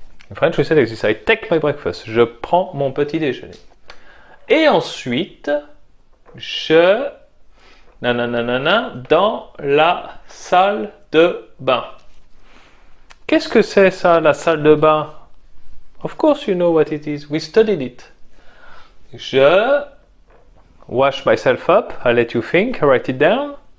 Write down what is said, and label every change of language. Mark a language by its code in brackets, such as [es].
[en] In French, we say like this. I take my breakfast. [fr] Je prends mon petit déjeuner. Et ensuite, je dans la salle de bain. Qu'est-ce que c'est ça, la salle de bain? [en] Of course you know what it is. We studied it. [fr] Je [en] wash myself up. I'll let you think. I write it down.